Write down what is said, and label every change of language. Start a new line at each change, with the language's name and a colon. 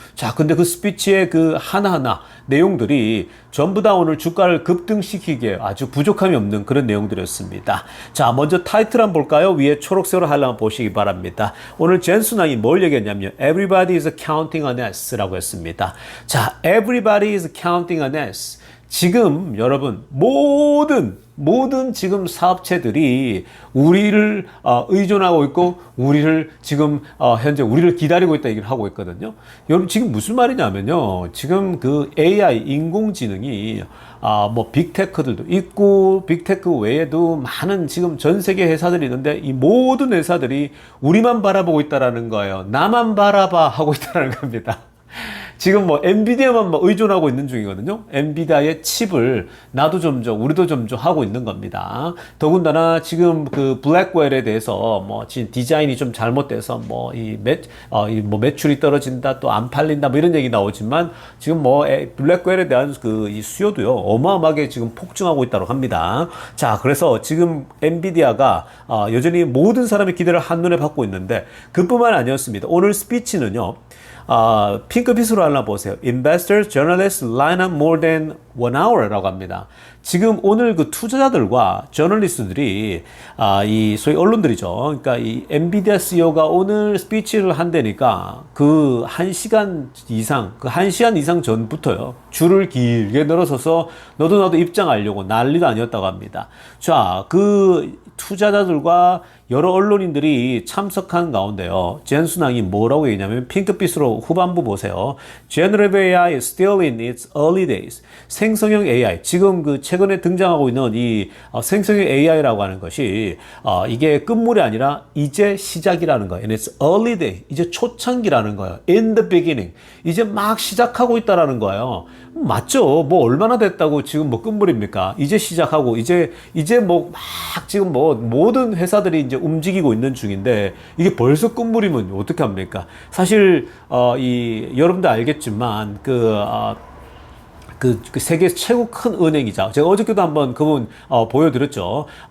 Korean: 자, 근데 그 스피치의 그 하나하나 내용들이 전부 다 오늘 주가를 급등시키기에 아주 부족함이 없는 그런 내용들이었습니다. 자, 먼저 타이틀 한번 볼까요? 위에 초록색으로 하려면 보시기 바랍니다. 오늘 젠슨 왕이 뭘 얘기했냐면
English: Everybody is counting on us
Korean: 라고 했습니다.
English: 자, Everybody is counting on us.
Korean: 지금 여러분 모든 지금 사업체들이 우리를 의존하고 있고 우리를 지금 현재 우리를 기다리고 있다 얘기를 하고 있거든요. 여러분 지금 무슨 말이냐면요. 지금 그 AI 인공지능이 뭐 빅테크들도 있고 빅테크 외에도 많은 지금 전 세계 회사들이 있는데 이 모든 회사들이 우리만 바라보고 있다라는 거예요. 나만 바라봐 하고 있다는 겁니다. 지금 뭐 엔비디아만 뭐 의존하고 있는 중이거든요. 엔비디아의 칩을 나도 점점 우리도 점점 하고 있는 겁니다. 더군다나 지금 그 블랙웰에 대해서 뭐 지금 디자인이 좀 잘못돼서 뭐 뭐 매출이 떨어진다 또 안 팔린다 뭐 이런 얘기 나오지만 지금 뭐 블랙웰에 대한 그 이 수요도요 어마어마하게 지금 폭증하고 있다고 합니다. 자, 그래서 지금 엔비디아가 여전히 모든 사람의 기대를 한눈에 받고 있는데 그뿐만 아니었습니다. 오늘 스피치는요. 핑크빛으로 하나 보세요.
English: Investors, journalists line up more than 1 hour라고
Korean: 합니다. 지금 오늘 그 투자자들과 저널리스트들이 이 소위 언론들이죠. 그러니까 이 엔비디아 CEO가 오늘 스피치를 한다니까 그 1시간 이상 전부터요. 줄을 길게 늘어서서 너도 나도 입장하려고 난리도 아니었다고 합니다. 자, 그 투자자들과 여러 언론인들이 참석한 가운데요. 젠순왕이 뭐라고 얘기냐면 핑크빛으로 후반부 보세요.
English: Generative AI is still in its early days.
Korean: 생성형 AI, 지금 그 최근에 등장하고 있는 이 생성형 AI라고 하는 것이 이게 끝물이 아니라 이제 시작이라는 거예요.
English: And it's early day,
Korean: 이제 초창기라는 거예요.
English: In the beginning,
Korean: 이제 막 시작하고 있다라는 거예요. 맞죠? 뭐 얼마나 됐다고 지금 뭐 끝물입니까? 이제 시작하고 이제 뭐 막 지금 뭐 모든 회사들이 이제 움직이고 있는 중인데 이게 벌써 끝물이면 어떻게 합니까? 사실 여러분도 알겠지만 그 세계에서 최고 큰 은행이자 제가 어저께도 한번 그분 보여드렸죠.